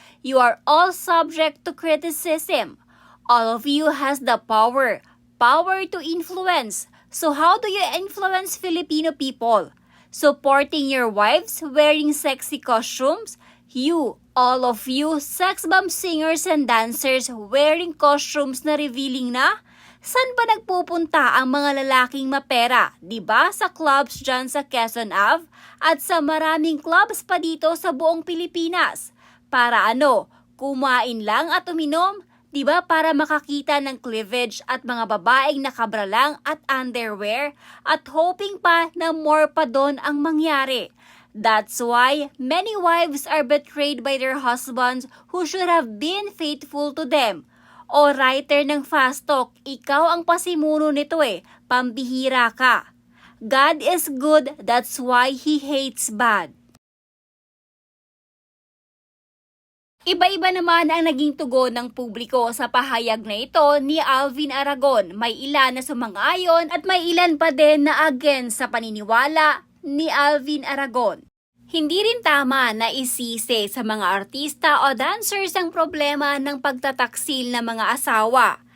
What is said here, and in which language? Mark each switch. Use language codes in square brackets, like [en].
[en] You are all subject to criticism. All of you has the power to influence. So how do you influence Filipino people? Supporting your wives wearing sexy costumes? You, all of you, sex bomb singers and dancers wearing costumes na revealing na? [tl] San ba nagpupunta ang mga lalaking mapera? Diba sa clubs dyan sa Quezon Ave? At sa maraming clubs pa dito sa buong Pilipinas. Para ano? Kumain lang at uminom? Diba para makakita ng cleavage at mga babaeng nakabralang at underwear at hoping pa na more pa doon ang mangyari. [en] That's why many wives are betrayed by their husbands who should have been faithful to them. [tl] O writer ng Fast Talk, ikaw ang pasimuno nito pambihira ka. [en] God is good, that's why He hates bad. [tl] Iba-iba naman ang naging tugon ng publiko sa pahayag na ito ni Alvin Aragon. May ilan na sumang-ayon at may ilan pa din na against sa paniniwala ni Alvin Aragon. Hindi rin tama na isisi sa mga artista o dancers ang problema ng pagtataksil ng mga asawa.